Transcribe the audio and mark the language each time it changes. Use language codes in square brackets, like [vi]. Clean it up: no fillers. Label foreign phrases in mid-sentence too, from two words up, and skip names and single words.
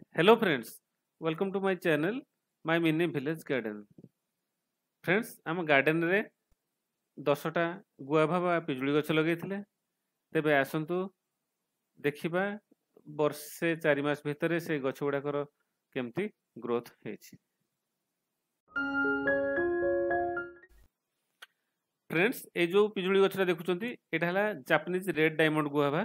[en] Hello friends, welcome to my channel, my mini village garden. Friends, [or] ଆମ ଗାର୍ଡେନରେ 10ଟା ଗୁଆଭା ବା ପିଜୁଳି ଗଛ ଲଗେଇଥିଲେ। ତେବେ ଆସନ୍ତୁ ଦେଖିବା ବର୍ଷେ 4 ମାସ ଭିତରେ ସେ ଗଛ ଗୁଡାକର କେମିତି ଗ୍ରୋଥ ହେଇଛି। ଫ୍ରେଣ୍ଡସ୍, এই ଯୋଉ ପିଜୁଳି ଗଛଟା ଦେଖୁଛନ୍ତି ଏଇଟା ହେଲା [en] Japanese red diamond guava.